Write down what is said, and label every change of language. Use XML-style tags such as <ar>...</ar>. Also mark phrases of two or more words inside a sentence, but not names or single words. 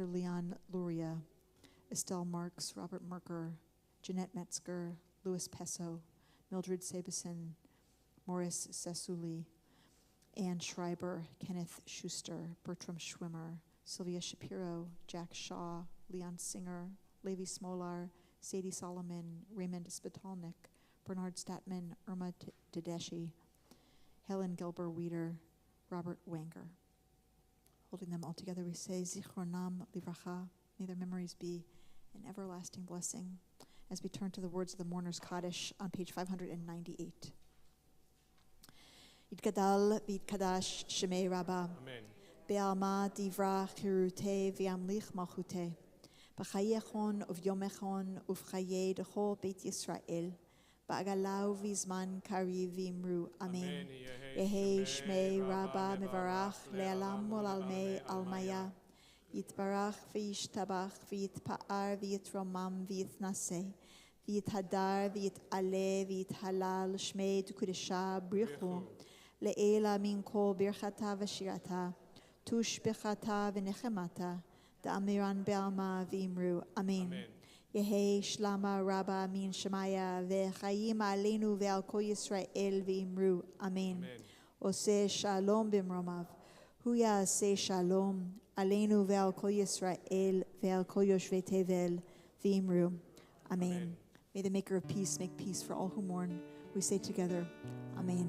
<en>Leon Luria, Estelle Marks, Robert Merker, Jeanette Metzger, Louis Pesso, Mildred Sabison, Morris Sassouli, Ann Schreiber, Kenneth Schuster, Bertram Schwimmer, Sylvia Shapiro, Jack Shaw, Leon Singer, Levi Smolar, Sadie Solomon, Raymond Spitalnik, Bernard Statman, Irma Tedeschi, Helen Gelber-Weeder, Robert Wanger. Holding them all together, we say,</en> <he>זכרונם לברכה,</he> <en>may their memories be an everlasting blessing, as we turn to the words of the Mourner's Kaddish on page 598.</en> <arc>יתגדל ויתקדש שמיה רבא. Amen. בעלמא דברא כרעותה וימליך מלכותה. בחייכון וביומיכון ובחיי דכל בית ישראל. בעגלא ובזמן קריב ואמרו. Amen. יהא שמיה רבא מברך לעלם ולעלמי עלמיא. יתברך וישתבח ויתפאר ויתרומם ויתנשא. ויתהדר ויתעלה ויתהלל שמיה דקודשא בריך הוא. לעלא מן כל ברכתא ושירתא. תשבחתא ונחמתא. דאמירן בעלמא ואמרו אמן. יהא שלמא רבא מן שמיא וחיים עלינו ועל כל ישראל ואמרו.</arc> <he>אמן עושה שלום במרומיו. הוא יעשה שלום עלינו ועל כל ישראל ועל כל יושבי תבל ואמרו. Amen.</he> <en>May the maker of peace make peace for all who mourn. We say together, Amen.</en>